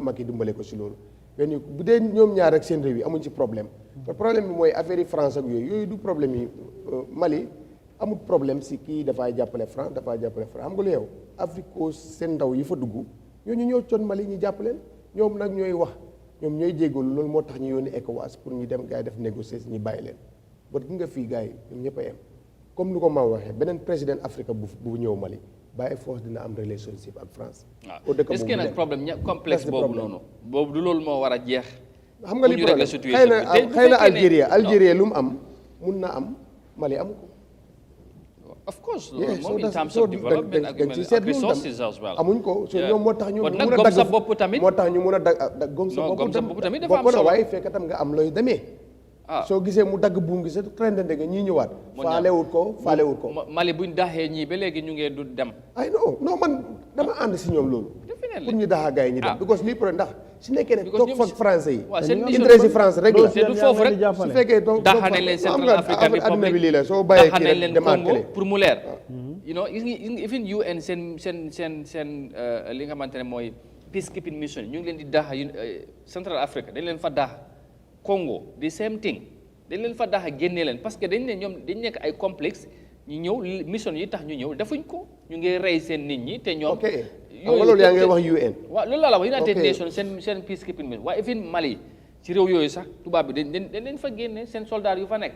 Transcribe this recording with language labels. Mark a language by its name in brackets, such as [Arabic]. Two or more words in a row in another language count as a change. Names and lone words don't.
[Wolof] Macky dimbale ko si loolu mais bu dee ñoom ñaar rek seen réew yi amuñ ci problème te problème bi mooy affaire yi France ak yooyu du problème yi Mali amul problème si kii dafay jàppale France xam nga lu yow Afrique ko seen ndaw yi fa dugg ñooñu ñoo coon Mali ñu jàppaleen ñoom nag ñooy wax ñoom ñooy jéggalu loolu moo tax ñu yónni ECOWAS pour ñu dem gars yi def négocier ñu bàyyi leen ba gi nga fii gars yi ñoom ñëpp a yem comme ni ko ma waxee beneen président Afrique bu ñëw Mali bàyyi force dina am relationship ak France. waaw [French] est-ce que [Wolof] nag problème complexe boobu noonu boobu du loolu moo war a jeex xam nga li problème xëy na Algérie lu mu am mun na am Mali amu ko. [English] of course [Wolof] loolu moom [English] in terms of development ak resources as well [Wolof] amuñ ko so ñoom moo tax ñu kon mun nag a gom dagg sa bopp tamit moo tax ñu mun a dagg gom sa bopp tamit dafa am bokk na solo waaye fekk tam nga am looy demee soo gisee mu dagg buum gi sa trendende nga ñii ñëwaat faalewut ko Mali buñ daxee ñii ba léegi ñu ngee du dem ay non man dama ànd si ñoom loolu pour ñu daxaa gars yi ñu dem because lii problème ndax si nekkee ne toog fa français yi intérêt si France rek la du foofu rek su fekkee toog daxane leen Central African adduna bi lii la soo Republic bàyyee kii daxane rek leen demaat Congo kële pour mu leer [English] you know [Wolof] even UN seen li nga xamante ne mooy [English] peacekeeping mission [Wolof] ñu ngi leen di daxa Central Africa dañ leen fa daxa Congo [English] the same thing [Wolof] dañ leen fa daxa génnee leen [French] parce que [Wolof] dañ ne ñoom dañ nekk ay complexe ñu ñëw mission yi tax ñu ñëw defuñ ko ñu ngi rey seen nit ñi te ñoom ok loolu yaa ngi wax UN waaw loolu laa la wax United Nations seen [English] peacekeeping mission [Wolof] waaye even Mali ci réew yooyu sax tubaab bi dañ leen fa génne seen soldats yu fa nekk